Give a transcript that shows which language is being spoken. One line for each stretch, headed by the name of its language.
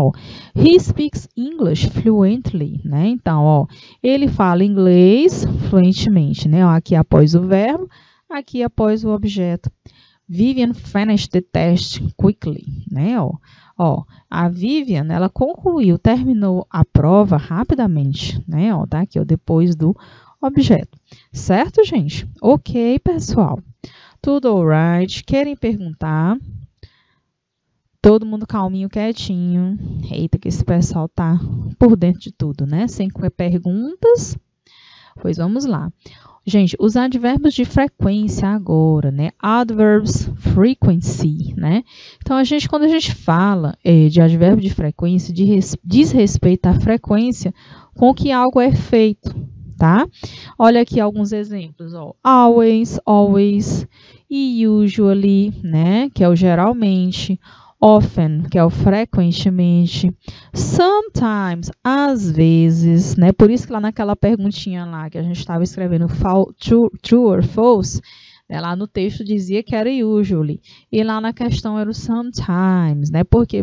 English: Ó, he speaks English fluently, né?
Portuguese: Então, ó, ele fala inglês fluentemente, né? Ó, aqui após o verbo, aqui após o objeto.
English: Vivian finished the test quickly, né?
Portuguese: Ó, a Vivian, ela concluiu, terminou a prova rapidamente, né? Ó, tá aqui, ó, depois do objeto. Certo, gente? Ok, pessoal. Tudo alright? Querem perguntar? Todo mundo calminho, quietinho. Eita, que esse pessoal tá por dentro de tudo, né? Sem perguntas? Pois vamos lá. Gente, os advérbios de frequência agora, né? Adverbs frequency, né? Então, quando a gente fala de advérbio de frequência, diz respeito à frequência com que algo é feito, tá? Olha aqui alguns exemplos, ó. Always, always, e usually, né? Que é o geralmente. Often, que é o frequentemente, sometimes, às vezes, né? Por isso que lá naquela perguntinha lá que a gente estava escrevendo
English: true or false,
Portuguese: né? Lá no texto dizia que era usually, e lá na questão era o sometimes, né? Por quê?